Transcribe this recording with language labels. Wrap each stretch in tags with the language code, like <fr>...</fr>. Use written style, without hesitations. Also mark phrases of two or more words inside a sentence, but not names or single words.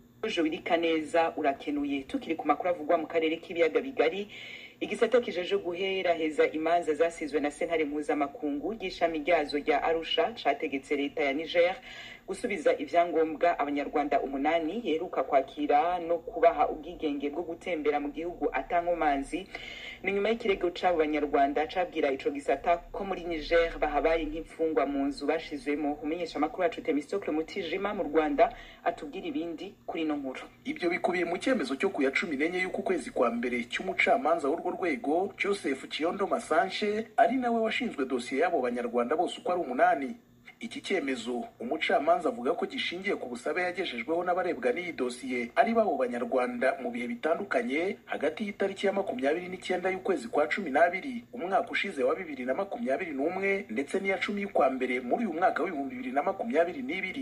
<rn>Eloge Wirikaneza urakenuye. Tukiri ku makuru avugwa mu karere k'ibiyaga bigari, igisata kijeje guheraheza imanza zasizwe na sentare mpuzamakungu y'ishami ryazo rya Arusha categetse leta ya Niger gusubiza ivyangombwa abanyarwanda 8 yeruka kwakira no kubaha ubwigenge bwo gutembera mu gihugu atankomanzi. Ni nyuma y'ikirego c'abo banyarwanda cabwira ico gisata ko muri Niger bahabaye nk'imfungwa mu nzu bashizwemo. Umenyesha makuru yacu Temistocle Mutijima mu Rwanda atubwira ibindi kuri no nkuru.</rn> <rw>Ibyo bikubiye mu cyemezo cyo ku ya 14 y'uku kwezi kwa mbere cy'umucamanza w'urwo rwego Joseph Kiondo Masanche ari nawe washinzwe dosiye y'abo banyarwanda bose uko ari 8. Iki cyemezo umucamanza avuga ko gishingiye ku busabe yagejejweho n'abarebwa n'iyi dosiye ari babo banyarwanda mu bihe bitandukanye hagati y'itariki ya 29 y'ukwezi kwa 12 umwaka ushize wa 2021 ndetse n'iya 10 y'ukwa mbere muri uyu mwaka w'2022.</rw>